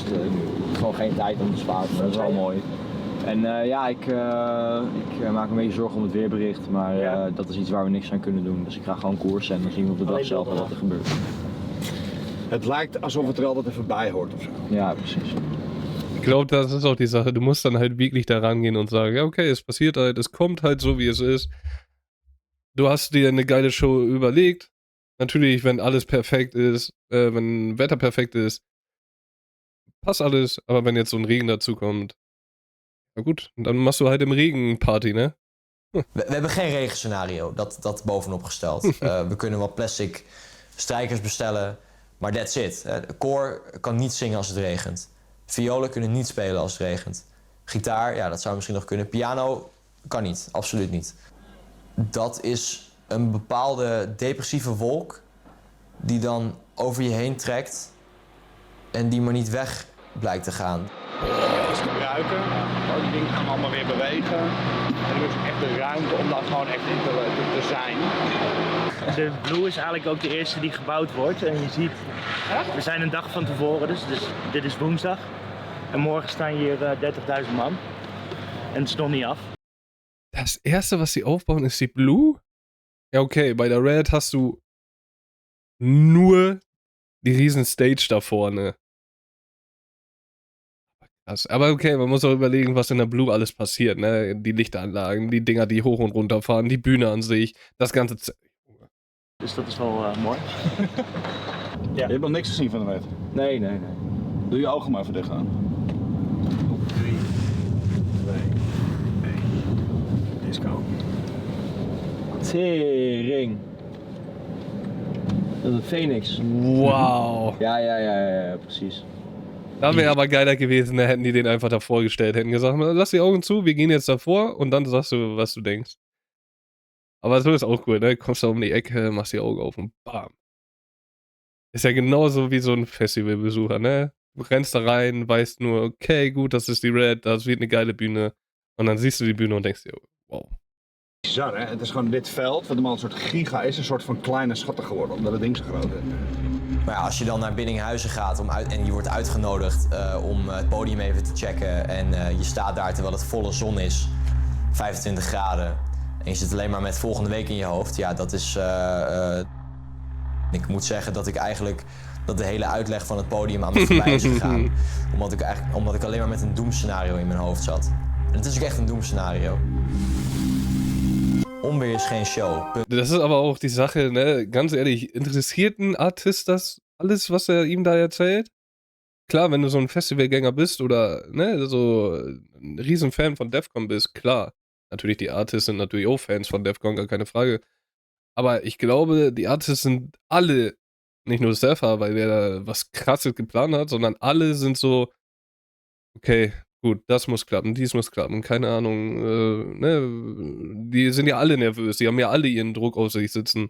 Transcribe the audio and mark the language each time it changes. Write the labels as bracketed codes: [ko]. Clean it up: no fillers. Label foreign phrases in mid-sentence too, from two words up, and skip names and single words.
[nl] Gewoon geen tijd om te slapen, dat is wel mooi. En ja, ik maak een beetje zorgen om het weerbericht, maar dat is iets waar we niks aan kunnen doen. Dus ik ga gewoon koersen en dan zien we op de dag zelf wel wat er gebeurt. Het lijkt alsof het er altijd even bij hoort of zo. Ja, precies. [de] Ich glaube, das ist auch die Sache. Du musst dann halt wirklich da rangehen und sagen, ja, okay, es passiert halt, es kommt halt so, wie es ist. Du hast dir eine geile Show überlegt. Natürlich, wenn alles perfekt ist, wenn Wetter perfekt ist, passt alles. Aber wenn jetzt so ein Regen dazu kommt, na gut, dann machst du halt im Regen Party, ne? [nl] We hebben geen regenscenario, dat bovenop gesteld. We kunnen wat plastic strijkers bestellen, maar [en] that's it. [nl] De koor kan niet zingen als het regent. Violen kunnen niet spelen als het regent. Gitaar, ja, dat zou misschien nog kunnen. Piano kan niet, absoluut niet. Dat is een bepaalde depressieve wolk die dan over je heen trekt en die maar niet weg blijkt te gaan. Is gebruiken, die dingen gaan allemaal weer bewegen. En er is echt de ruimte om daar gewoon echt in te zijn. De Blue is eigenlijk ook de eerste die gebouwd wordt. En je ziet, we zijn een dag van tevoren, dus dit is woensdag. En morgen staan hier 30.000 man. En het is nog niet af. [de] Das erste, was sie aufbauen, ist die Blue? Ja, okay, bei der Red hast du nur die riesen Stage da vorne. Krass. Aber okay, man muss auch überlegen, was in der Blue alles passiert, ne? Die Lichtanlagen, die Dinger, die hoch und runter fahren, die Bühne an sich, das ganze... [nl] Dus dat is wel mooi. Je hebt nog niks gezien van de Red? Nee. Doe je ogen maar even dicht aan. 3, 2, 1. Disco. Tering. Dat is een Phoenix. Wow. Ja, precies. [de] Da wäre aber geiler gewesen, da hätten die den einfach davor gestellt, hätten gesagt, lass die Augen zu, wir gehen jetzt davor und dann sagst du, was du denkst. Aber so ist auch cool, ne? Kommst da um die Ecke, machst die Augen auf und bam. Ist ja genauso wie so ein Festivalbesucher, ne? Du rennst da rein, weißt nur, okay, gut, das ist die Red, das wird eine geile Bühne. Und dann siehst du die Bühne und denkst dir, wow. [nl] Bizar, hè? Het is gewoon dit veld, wat normaal een soort giga is, een soort van kleine schatten geworden, omdat het ding zo groot is. Maar ja, als je dan naar Biddinghuizen gaat en je wordt uitgenodigd om het podium even te checken en je staat daar terwijl het volle zon is, 25 graden, en je zit alleen maar met volgende week in je hoofd, ja, dat is... Ik moet zeggen dat ik eigenlijk de hele uitleg van het podium aan me voorbij is gegaan, omdat ik alleen maar met een doemscenario in mijn hoofd zat. En het is ook echt een doemscenario. Onweer is geen show. [de] Das ist aber auch die Sache, ne? Ganz ehrlich, interessiert ein Artist das alles, was er ihm da erzählt? Klar, wenn du so ein Festivalgänger bist oder ne, so ein Riesenfan von Defcon bist, klar. Natürlich, die Artists sind natürlich auch Fans von Defcon, gar keine Frage. Aber ich glaube, die Artists sind alle, nicht nur Zephyr, weil der da was Krasses geplant hat, sondern alle sind so, okay, gut, das muss klappen, dies muss klappen, keine Ahnung, ne, die sind ja alle nervös, die haben ja alle ihren Druck auf sich sitzen.